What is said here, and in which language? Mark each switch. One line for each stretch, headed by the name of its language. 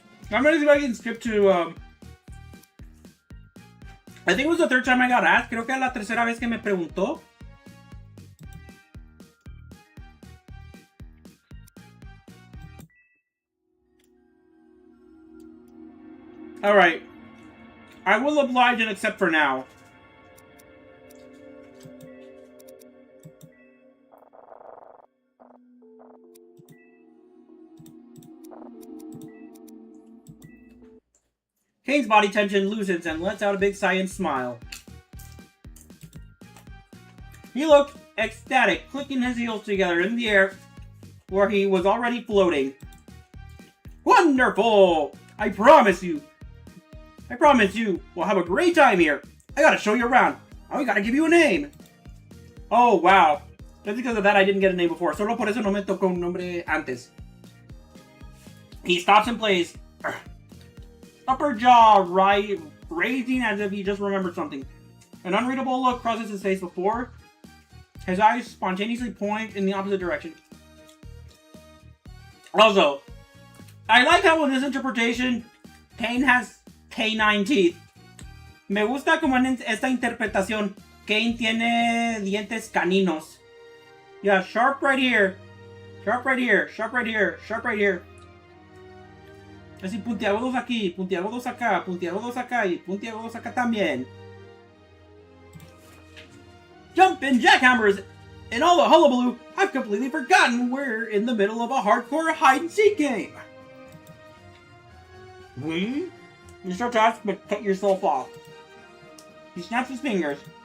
English: I'm gonna see if I can skip to, I think it was the 3rd time I got asked.
Spanish: Creo que es la 3ª vez que me preguntó.
English: Alright. I will oblige and accept for now. Kane's body tension loosens and lets out a big sigh and smile. He looked ecstatic, clicking his heels together in the air where he was already floating. Wonderful! I promise you we'll have a great time here. I gotta show you around. I gotta give you a name. Oh, wow. Just because of that, I didn't get a name before.
Spanish: Solo por eso no me tocó un nombre antes.
English: He stops and plays. Upper jaw raising as if he just remembered something. An unreadable look crosses his face before his eyes spontaneously point in the opposite direction. Also, I like how in this interpretation, Kane has canine teeth.
Spanish: Me gusta como en esta interpretación, Kane tiene dientes caninos.
English: Yeah, sharp right here. Sharp right here. Sharp right here. Sharp right here.
Spanish: Así puntiagudos aquí, puntiagudos acá, puntiagudos acá y puntiagudos acá también.
English: Jumpin' jackhammers! In all the hullabaloo, I've completely forgotten we're in the middle of a hardcore hide-and-seek game. You start to ask, but cut yourself off. He snaps his fingers.